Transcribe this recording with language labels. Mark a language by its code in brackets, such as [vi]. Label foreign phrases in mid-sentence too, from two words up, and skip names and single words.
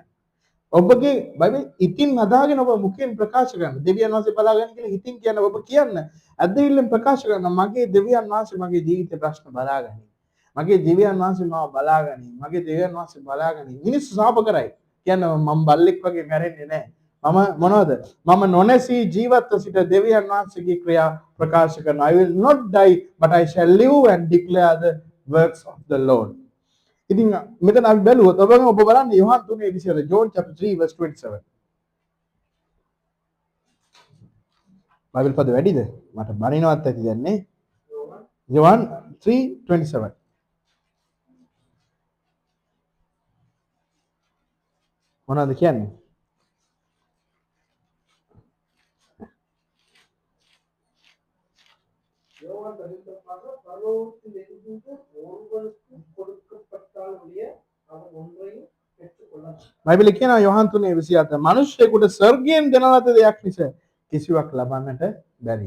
[si] ඔබගේ බයිබල් ඉතින් හදාගෙන ඔබ මුඛයෙන් ප්‍රකාශ කරන දෙවියන් වහන්සේ බලාගන්නේ කියලා හිතින් කියන ඔබ කියන්න ඇදහිල්ලෙන් ප්‍රකාශ කරන මගේ දෙවියන් වහන්සේ මගේ ජීවිතේ ප්‍රශ්න බලාගනි. මගේ දෙවියන් වහන්සේ මාව බලාගනි. මගේ දෙවියන් වහන්සේ බලාගනි. මිනිස්සු සාප කරයි. කියන්නේ මම බල්ලෙක් වගේ මැරෙන්නේ නැහැ. මම මොනවද? මම නොනැසී ජීවත්ව සිට දෙවියන් වහන්සේගේ ක්‍රියා ප්‍රකාශ කරනවා. [en] I will not die but I shall live and declare the works of the Lord. [si] ඉතින් මෙතන අපි බැලුවොත් ඔබ බලන්න යෝහන් 3:27 [en] John chapter 3 verse 27. [si] බයිබල් පද වැඩිද? මට බණිනවත් ඇති දැන් නේ. යෝහන් 3:27. මොනවද කියන්නේ? බයිබලයේ කියනවා යෝහන් 3:27 මිනිස්සෙකුට ස්වර්ගයෙන් දෙන ලද දෙයක් මිස කිසිවක් ලබන්නට බැරිය.